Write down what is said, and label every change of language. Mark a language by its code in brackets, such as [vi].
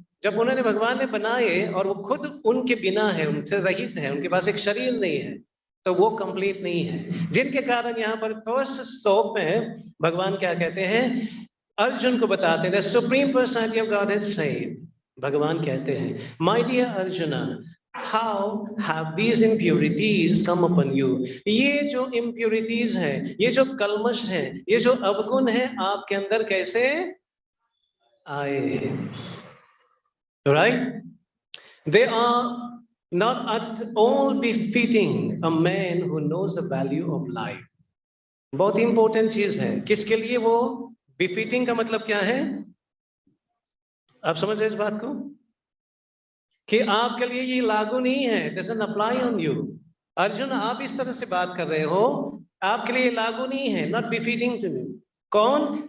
[hi] जब उन्होंने, भगवान ने बनाए और वो खुद उनके बिना है, उनसे रहित है, उनके पास एक शरीर नहीं है, तो वो कंप्लीट नहीं है। जिनके कारण यहाँ पर फर्स्ट स्टॉप में भगवान क्या कहते हैं? अर्जुन को बताते हैं, [en] supreme personality of god has said, [hi] भगवान कहते हैं, [en] My dear Arjuna, How have these impurities come upon you? [hi] ये जो impurities है, ये जो कलमश है, ये जो अवगुण है आपके अंदर कैसे आए? [en] Right? They are not at all befitting a man who knows the value of life. [hi] बहुत ही इंपॉर्टेंट चीज है। किसके लिए वो befitting का मतलब क्या है? आप समझ रहे इस बात को कि आपके लिए ये लागू नहीं है, [en] doesn't apply on you. [hi] Arjun, आप इस तरह से बात कर रहे हो, आपके लिए लागू नहीं है, [en] not befitting to you. [hi] कौन?